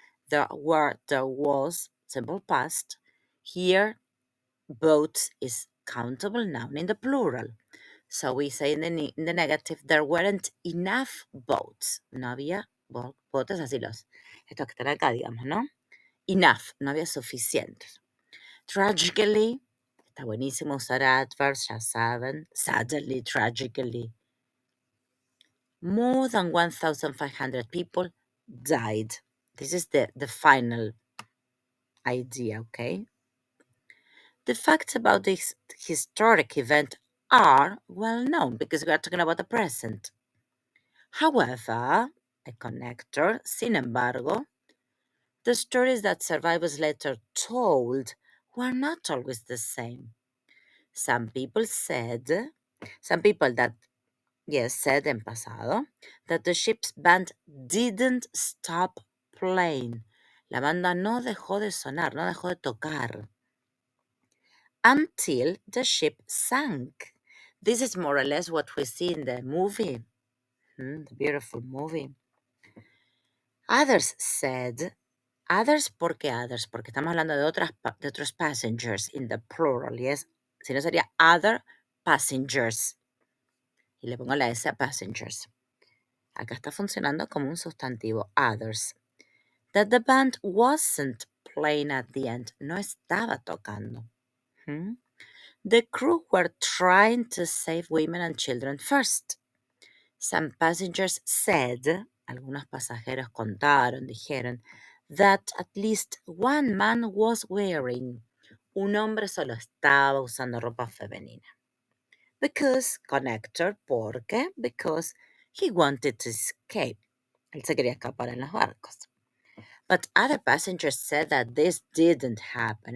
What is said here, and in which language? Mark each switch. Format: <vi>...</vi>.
<en>There were, there was, simple past. Here, boats is countable noun in the plural. So we say in the negative, there weren't enough boats.</en> <es>No había botes, así estos que están acá, digamos, ¿no? Enough, no había suficientes.</es> <en>Tragically,</en> <es>está buenísimo usar adverbs, ya saben.</es> <en>Suddenly, tragically. more than 1,500 people died. This is the final idea, okay? The facts about this historic event are well known because we are talking about the present. However, a connector,</en> <es>sin embargo,</es> <en>the stories that survivors later told were not always the same. Some people said, some people that, yes, said</en> <es>en pasado,</es> <en>that the ship's band didn't stop playing.</en> <es>La banda no dejó de sonar, no dejó de tocar</es> <en>until the ship sank. This is more or less what we see in the movie, the beautiful movie. Others said, others,</en> <es>¿por qué</es> <en>others?</en> <es>Porque estamos hablando de, de otros</es> <en>passengers in the plural, yes?</en> <es>Si no sería</es> <en>other passengers.</en> <es>Y le pongo la S a passengers. Acá está funcionando como un sustantivo, others.</es> <en>That the band wasn't playing at the end.</en> <es>No estaba tocando.</es> <en>The crew were trying to save women and children first. Some passengers said,</en> <es>algunos pasajeros contaron, dijeron,</es> <en>that at least one man was wearing,</en> <es>un hombre solo estaba usando ropa femenina.</es> <en>Because, connector,</en> <es>porque,</es> <en>because he wanted to escape.</en> <es>Él se quería escapar en los barcos.</es> <en>But other passengers said that this didn't happen.</en>